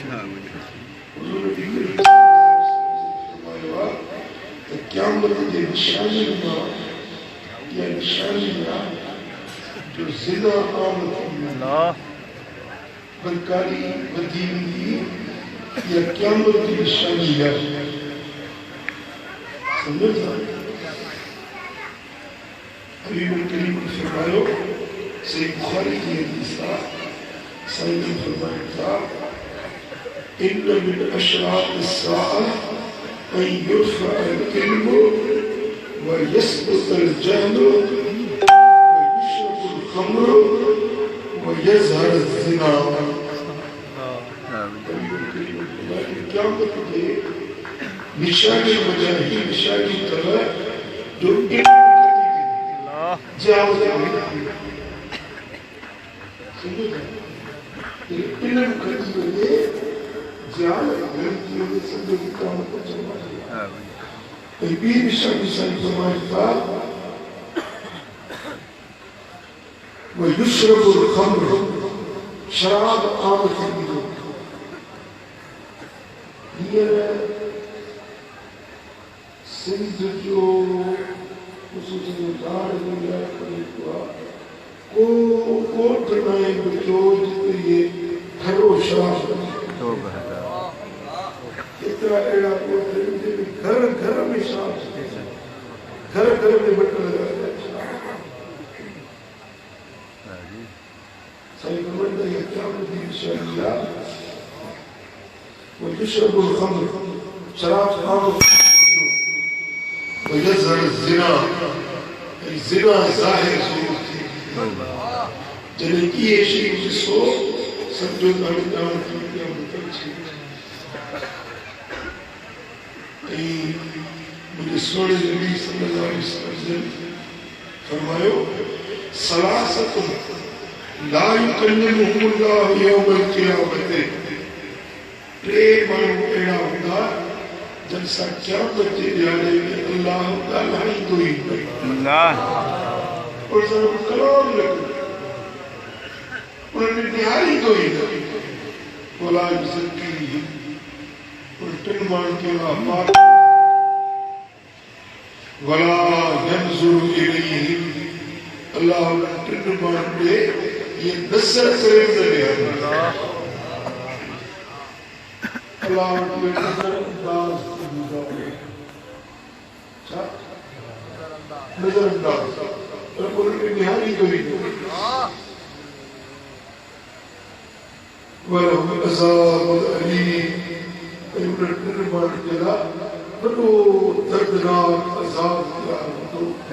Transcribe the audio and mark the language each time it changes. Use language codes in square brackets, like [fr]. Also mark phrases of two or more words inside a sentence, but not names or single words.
[sd] आहे त क़यामत जे निशानियुनि मां इहा निशानी आहे जो ज़िना आम थी वियो बदकारी वधी वेंदी इहा क़यामत जी निशानी आहे सम्झो था हबीबुल करीम ने फरमायो सही बुखारी की हदीस आहे साईं ने फरमाया था [ar] إن من أشراط الساعة أن يرفع العلم ويثبت الجهل ويشرب الخمر ويظهر الزنا [sd] क़यामत के निशानी वजह ही निशानी तरह जो इल्म घटी वञे जाल घटी वञे सम्झो कि क़यामत अचण वारी आहे ऐं ॿी निशानी साईं फरमाइनि था [ar] ويشرب الخمر [sd] शराब आम थींदी हींअर सिंध जो झाड़ को ॻोठ न आहे जो जिते ये खरो शराब एतिरा अहिड़ा ॻोठ आहिनि घर घर में शराब घर घर में बट लॻाए साईं फरमाईंदा इहा क़यामत जी निशानी आहे [ar] ويشرب الخمر شراب خمر ويظهر الزنا الزنا ظاهر [sd] जॾहिं इहे शयूं ॾिसो सम्झो ॾाढी क़यामत अची ऐं मुंहिंजे सोणे नबी [ar] صلى الله عليه وسلم [sd] फरमायो [ar] ثلاثة لا يكلمهم الله يوم القيامة [sd] टे माण्हू अहिड़ा हूंदा जन सां क़यामत जे ॾियारे में अल्लाह ॻाल्हाईंदो ई न कलाम लॻो उन्हनि निहारींदो ई न [ar] ولا يزكيهم [sd] उन टिनि माण्हुनि खे पाक [ar] ولا ينظر إليهم [sd] अल्लाह उन्हनि टिनि माण्हुनि ॾे इहे नज़र करे न ॾियारींदो अल्लाह नज़रअंदाज़ नज़रअंदाज़ पर उन्हनि निहारींदो ई न [ar] ولهم عذاب أليم [sd] ऐं उन्हनि टिनि माण्हुनि जे लाइ वॾो दर्दनाक अज़ाब तयारु हूंदो